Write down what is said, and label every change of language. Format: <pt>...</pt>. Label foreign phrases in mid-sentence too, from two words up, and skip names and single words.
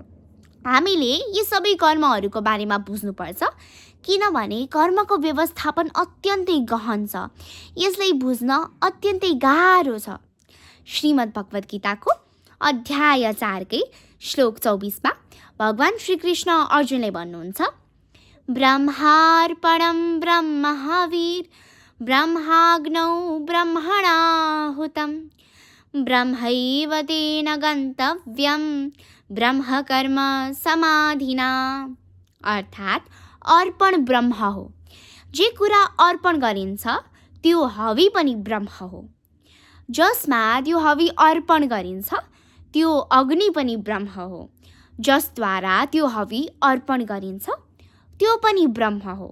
<ne>हामीले यी सबै कर्महरूको बारेमा बुझ्नुपर्छ, किनभने कर्मको व्यवस्थापन अत्यन्तै गहन छ, यसलाई बुझ्न अत्यन्तै गाह्रो छ। श्रीमद् भगवत गीताको अध्याय 4 कै श्लोक 24 मा भगवान श्री कृष्ण अर्जुनलाई भन्नुहुन्छ,</ne> <sa>ब्रह्मार्पणं ब्रह्महविर् ब्रह्माग्नौ ब्रह्मणाहुतं ब्रह्मैव तेन गन्तव्यं ब्रह्मकर्म समाधिना।</sa> <ne>अर्थात् अर्पण ब्रह्म हो, जे कुरा अर्पण गरिन्छ त्यो हवि पनि ब्रह्म हो, जसमा त्यो हवि अर्पण गरिन्छ त्यो अग्नि पनि ब्रह्म हो, जसद्वारा त्यो हवि अर्पण गरिन्छ त्यो पनि ब्रह्म हो।</ne>